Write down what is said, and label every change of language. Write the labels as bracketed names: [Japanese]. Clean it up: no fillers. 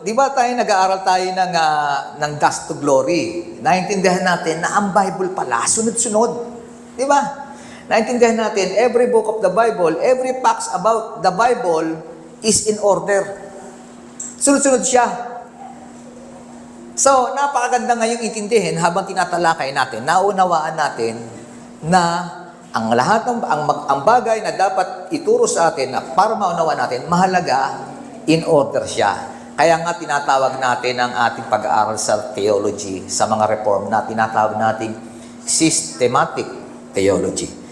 [Filipino] Di ba tayo nag-aaral tayo ng Dust to Glory? Naintindihan natin na ang Bible pala, sunod-sunod. Di ba? Naintindihan natin, [English] every book of the Bible, every facts about the Bible is in order. [Filipino] Sunod-sunod siya. So, napakaganda ngayong intindihin habang tinatalakay natin, naunawaan natin na ang lahat ng ang bagay na dapat ituro sa atin na para maunawaan natin, mahalaga, [English] in order [Filipino] siya. Kaya nga tinatawag natin ang ating pag-aaral sa theology, sa mga reform na tinatawag nating systematic theology.